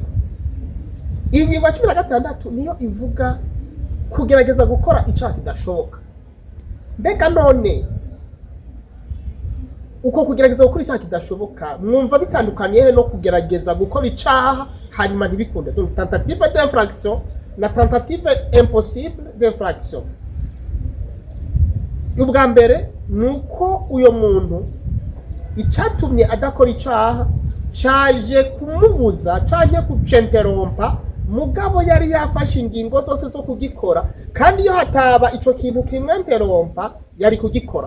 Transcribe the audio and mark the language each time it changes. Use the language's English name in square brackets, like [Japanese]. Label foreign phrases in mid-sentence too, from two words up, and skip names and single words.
[Rundi] Iyi ngingo ya 16 niyo ivuga kugerageza gukora icaha kidashoboka. Mbega none uko kugerageza gukora icaha kidashoboka mwumva bitandukaniye no kugerageza gukora icaha hanyuma ntibikunde? [French] Donc tentative d'infraction na tentative impossible d'infraction. [Rundi] Ubwa mbere nuko uyo muntu icatumye adakora icaha caje kumubuza canke kucenterompa, mugabo yari yafashe ingingo zose zo kugikora, kandi iyo hataba ico kintu kimwenterompa yari kugikora.